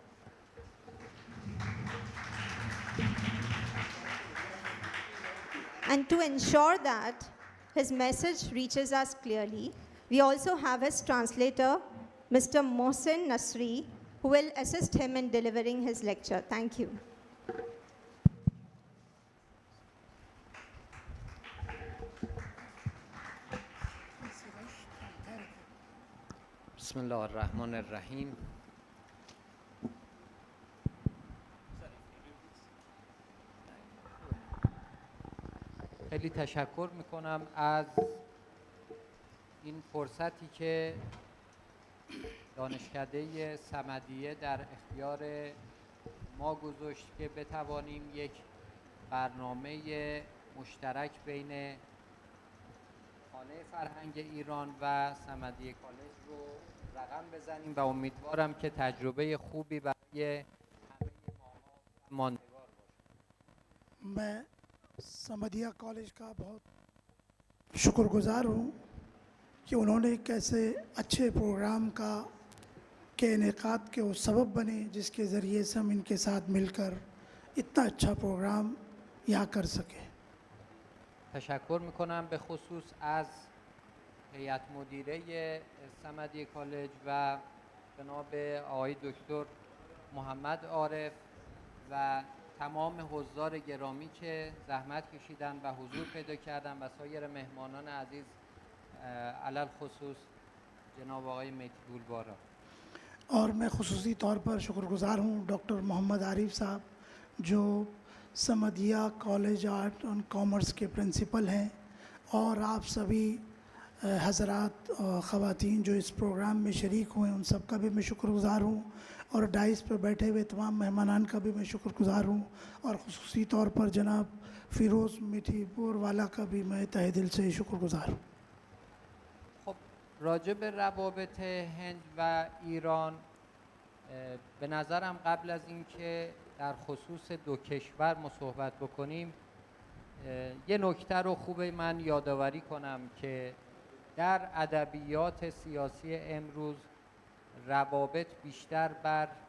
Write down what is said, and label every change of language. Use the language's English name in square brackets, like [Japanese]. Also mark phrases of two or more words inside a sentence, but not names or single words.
[English] And to ensure that his message reaches us clearly, we also have his translator, Mr. Mohsin Nasri, who will assist him in delivering his lecture. Thank you. [Arabic] بسم الله الرحمن الرحیم. [Persian] خیلی تشکر میکنم از این فرصتی که دانشکده صمدیه در اختیار ما گذاشت که بتوانیم یک برنامه مشترک بین خانه فرهنگ ایران و صمدیه کالج رو رقم بزنیم و امیدوارم که تجربه خوبی برای همه ما ماندگار باشه. [Urdu] میں صمدیہ کالج کا بہت شکر گزار ہوں کہ انہوں نے ایک ایسے اچھے پروگرام کے انعقاد کے وہ سبب بنے جس کے ذریعے سے ہم ان کے ساتھ مل کر اتنا اچھا پروگرام یہاں کر سکے. [Persian] تشکر میکنم به خصوص از هیئت مدیره صمدیه کالج و جناب آقای دکتر محمد عارف و تمام حضار گرامی که زحمت کشیدن و حضور پیدا کردن و سایر مهمانان عزیز علل خصوص جناب آقای متیبولوارا. [Urdu] اور میں خصوصی طور پر شکر گزار ہوں ڈاکٹر محمد عارف صاحب جو صمدیہ کالج آرٹ اینڈ کامرس کے پرنسپل ہیں، اور آپ سبھی حضرات اور خواتین جو اس پروگرام میں شریک ہوئے ان سب کا بھی میں شکر گزار ہوں، اور ڈائس پر بیٹھے ہوئے تمام مہمانان کا بھی میں شکر گزار ہوں، اور خصوصی طور پر جناب فیروز مٹھی بوروالا کا بھی میں تہہ دل سے شکر گزار ہوں. [Persian] خب راجع به روابط هند و ایران به نظرم قبل از اینکه در خصوص دو کشور ما صحبت بکنیم یه نکته رو خوبه من یادآوری کنم که در ادبیات سیاسی امروز روابط بیشتر بر